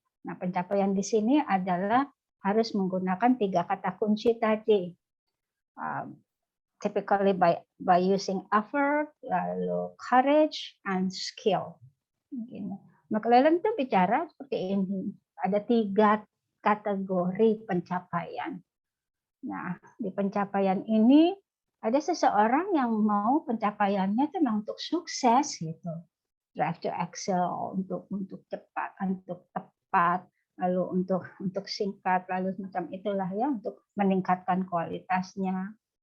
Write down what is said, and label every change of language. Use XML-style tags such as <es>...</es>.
<id>Nah, pencapaian di sini adalah harus menggunakan 3 kata kunci tadi.</id> <en>Typically by using effort,</en> <id>lalu</id> <en>courage, and skill.</en> <id>McClelland itu bicara seperti ini. Ada 3 kategori pencapaian. Nah, di pencapaian ini ada seseorang yang mau pencapaiannya itu memang untuk sukses gitu.</id> <en>Drive to excel,</en> <id>untuk cepat, untuk tepat, lalu untuk singkat, lalu semacam itulah ya, untuk meningkatkan kualitasnya.</id>